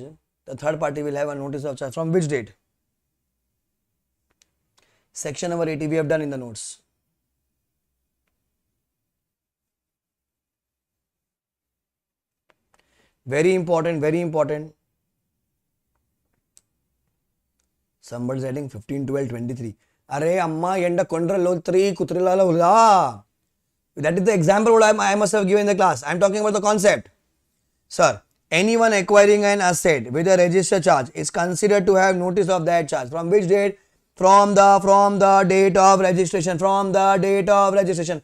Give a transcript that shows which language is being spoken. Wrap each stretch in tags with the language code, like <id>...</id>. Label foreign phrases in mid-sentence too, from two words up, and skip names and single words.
<en>The third party will have a notice of charge from which date? Section number 80 we have done in the notes. Very important, very important. Somebody's adding 15, 12, 23.</en> <ta>Arey amma yenda kondralo 3 kutrilala ula.</ta> <en>That is the example what I must have given in the class. I am talking about the concept. Sir, anyone acquiring an asset with a register charge is considered to have notice of that charge. From which date? From the date of registration. From the date of registration.</en>